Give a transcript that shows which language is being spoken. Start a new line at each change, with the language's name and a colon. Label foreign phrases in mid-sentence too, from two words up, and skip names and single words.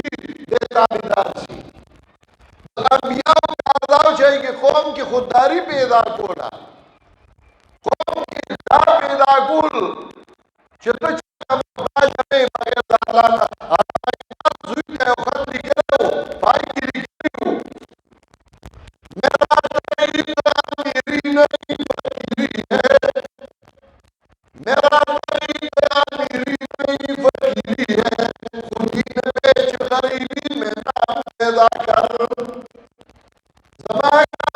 Pashto: دی تابعدار شي د انبیاو کار دا و چې هغې قوم کې خودداري پیدا کوله قوم کې دا پیدا کول چې ته چاته محتاج نه یې بغیر د الله نه زوی ته یو خط لیکلی و پای کې لیکلي وو
Urdu: میرا طریق امیری نہیں فقیری ہے میرا طریق امیری نہیں فقیری ہے خودی میں بیچ غریبی میں نام پیدا کر زمان